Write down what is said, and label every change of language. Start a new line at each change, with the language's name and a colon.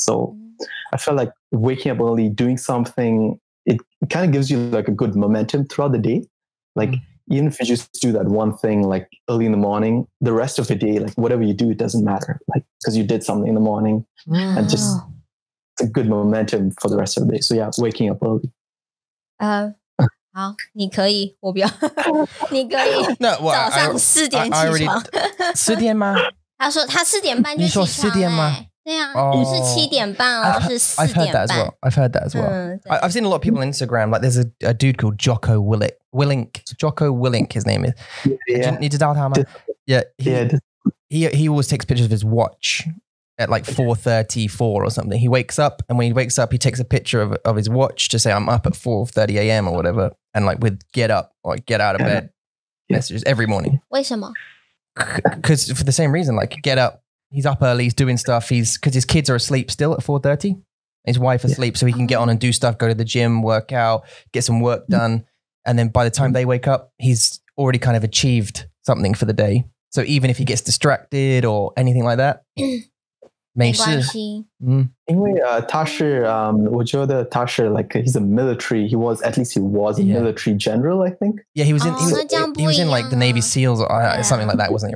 English: So I felt like waking up early, doing something, it kind of gives you like a good momentum throughout the day. Like even if you just do that one thing like early in the morning, the rest of the day, like whatever you do, it doesn't matter. Like because you did something in the morning, and just it's a good momentum for the rest of the day. So yeah, waking up early.
Chinese: 好，你可以，我不要，你可以。早上4点起床。 4点吗？他说他4点半就起床。你说4点吗？对啊，不是7点半哦，是4点半。
English: I've heard that as well. I've seen a lot of people on Instagram. Like, there's a dude called Jocko Willink, his name is. Yeah.
Chinese: 你知道他吗？
English: Yeah. He always takes pictures of his watch at like 4:34 or something. He wakes up, and when he wakes up, he takes a picture of his watch to say, I'm up at 4:30 a.m. or whatever. And like with get up or get out of bed messages every morning.
Chinese: 为什么?
English: Because for the same reason, like get up, he's up early, he's doing stuff. Because his kids are asleep still at 4:30. His wife asleep, so he can get on and do stuff, go to the gym, work out, get some work done. And then by the time they wake up, he's already kind of achieved something for the day. So even if he gets distracted or anything like that,
Chinese: 没事。因为他是我觉得他是
English: like he's a military. He was a military general, I think. Yeah, he was in like the Navy SEALs or something like that, wasn't he?